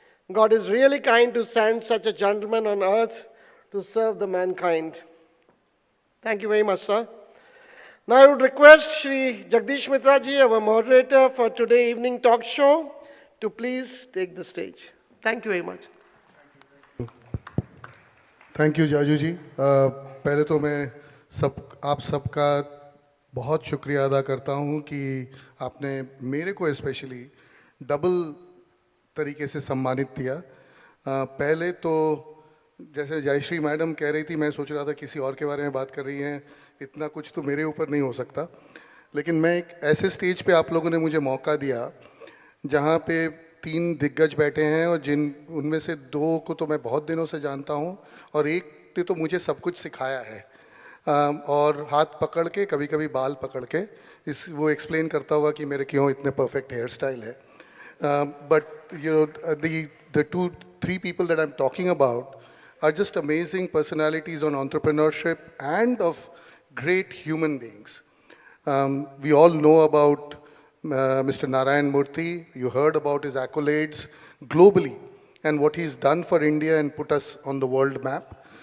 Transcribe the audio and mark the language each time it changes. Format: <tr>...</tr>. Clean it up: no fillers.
<en>God is really kind to send such a gentleman on earth to serve the mankind. Thank you very much, sir. Now I would request Shri Jagdish Mitra ji, our moderator for today evening talk show, to please take the stage. Thank you very much. Thank you Jaju ji.</en> <hi>पहले तो मैं आप सबका बहुत शुक्रिया अदा करता हूँ कि आपने मेरे को स्पेशली डबल तरीके से सम्मानित किया। पहले तो जैसे जयश्री मैडम कह रही थी, मैं सोच रहा था किसी और के बारे में बात कर रही हैं, इतना कुछ तो मेरे ऊपर नहीं हो सकता। लेकिन मैं एक ऐसे स्टेज पे आप लोगों ने मुझे मौका दिया जहाँ पे 3 दिग्गज बैठे हैं और उनमें से 2 को तो मैं बहुत दिनों से जानता हूँ और एक ने तो मुझे सब कुछ सिखाया है, और हाथ पकड़ के, कभी कभी बाल पकड़ के वो एक्सप्लेन करता हुआ कि मेरे क्यों इतने परफेक्ट हेयर स्टाइल है।</hi> <en>But you know the 2-3 people that I'm talking about are just amazing personalities on entrepreneurship and of great human beings. We all know about Mr. N.R.Narayana Murthy. You heard about his accolades globally and what he's done for India and put us on the world map.</en>